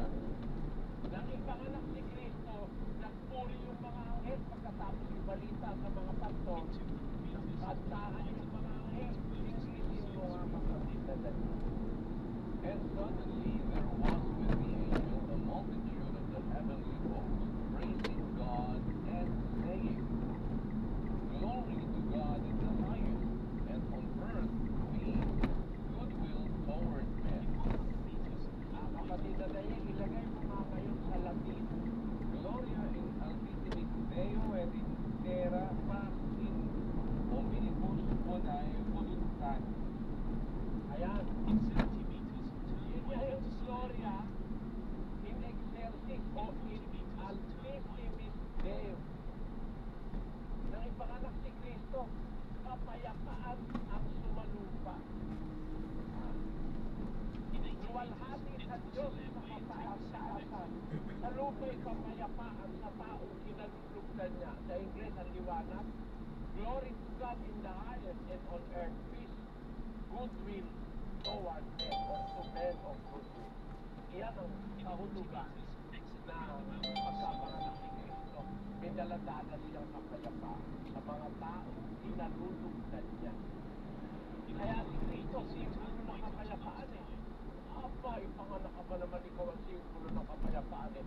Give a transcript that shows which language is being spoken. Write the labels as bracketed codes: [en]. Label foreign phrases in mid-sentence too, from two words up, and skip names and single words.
[tl] Nang ipanganak si Cristo, nagpuri yung mga anghel pagkatapos ibalita sa mga pastor. Kantahan yung mga anghel. Ingrisin mo nga kapatid na dali. [en] And suddenly there was with the angel a multitude of the heavenly hosts, praising God and saying, "Glory to God in the highest, and on earth peace, goodwill toward men." [tl] Kapatid na dali, ilagay mo nga ngayon sa Latin. [la] Gloria in altissimic Deo et in terra paz in omnibus bonae voluntas. [tl] Ayan. Yun nga yung [la] Gloria in excelsis [tl] o [la] in altissimis Deo. [tl] Nang ipanganak si Cristo, kapayapaan ang sumalupa. Luwalhati sa Diyos sa kataas-taasan. Sa lupa'y kapayapaan sa taong kinalulugdan niya. Sa Ingles, ang liwanag, [en] glory to God in the highest, and on earth peace, goodwill toward men, or to men of goodwill. [tl] Iyan ang kahulugan na pagkapanganak ni Cristo. May daladala siyang kapayapaan sa mga taong kinalulugdan niya. Kaya si Cristo, simbolo ng kapayapaan eh. Aba, ipanganak ka ba naman ikaw ang simbolo ng kapayapaan eh.